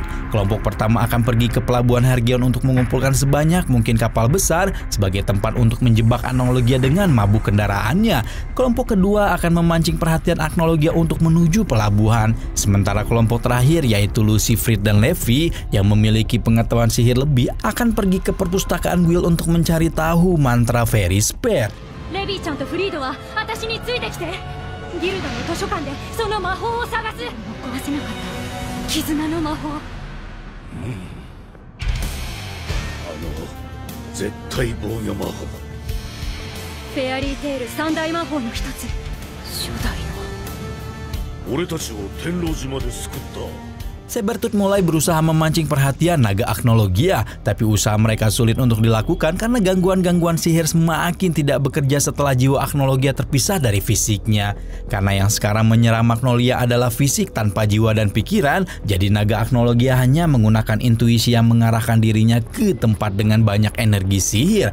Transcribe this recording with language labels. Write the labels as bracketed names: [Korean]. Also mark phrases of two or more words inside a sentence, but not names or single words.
[Indonesian] Kelompok pertama akan pergi ke pelabuhan Hargion untuk mengumpulkan sebanyak mungkin kapal besar sebagai tempat untuk menjebak Agnologia dengan mabuk kendaraannya. Kelompok kedua akan memancing perhatian Agnologia untuk menuju pelabuhan. Sementara kelompok terakhir yaitu Lucy, Frit, dan Levi yang memiliki pengetahuan sihir lebih akan pergi ke perpustakaan Guild untuk mencari tahu mantra Fairy Spear. [Japanese] レビーちゃんとフリードは私についてきて。ギルドの図書館でその魔法を探す。壊せなかった絆の魔法。絶対防御魔法。フェアリーテール三大魔法の一つ。初代の。俺たちを天狼島で救った。 [Indonesian] Sabertooth mulai berusaha memancing perhatian naga Agnologia, tapi usaha mereka sulit untuk dilakukan karena gangguan-gangguan sihir semakin tidak bekerja setelah jiwa Agnologia terpisah dari fisiknya. Karena yang sekarang menyerang Magnolia adalah fisik tanpa jiwa dan pikiran, jadi naga Agnologia hanya menggunakan intuisi yang mengarahkan dirinya ke tempat dengan banyak energi sihir.